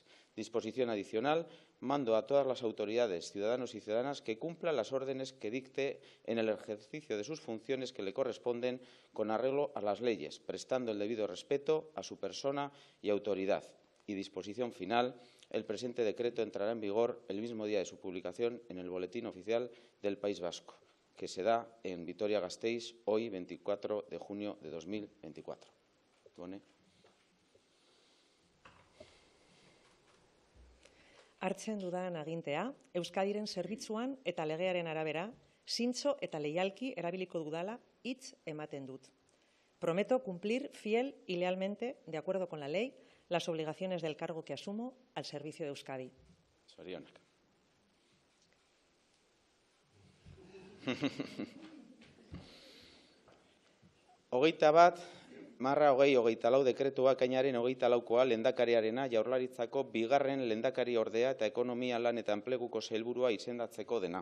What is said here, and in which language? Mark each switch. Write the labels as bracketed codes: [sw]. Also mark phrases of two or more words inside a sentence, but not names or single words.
[es] Disposición adicional. Mando a todas las autoridades, ciudadanos y ciudadanas que cumplan las órdenes que dicte en el ejercicio de sus funciones que le corresponden con arreglo a las leyes, prestando el debido respeto a su persona y autoridad. Y disposición final. El presente decreto entrará en vigor el mismo día de su publicación en el Boletín Oficial del País Vasco, que se da en Vitoria-Gasteiz, hoy 24 de junio de 2024. [eu] Hartzen dudan agintea, Euskadiren zerbitzuan eta legearen arabera, zintzo eta leialki erabiliko dudala hitz ematen dut. [es] Prometo cumplir fiel y lealmente, de acuerdo con la ley, las obligaciones del cargo que asumo al servicio de Euskadi. [eu] Zorionak. Hogeita bat, marra hogei hogeita lau dekretua ekainaren hogeita laukoa lehendakariarena Jaurlaritzako bigarren lehendakari ordea eta ekonomia lan eta enpleguko sailburua izendatzeko dena.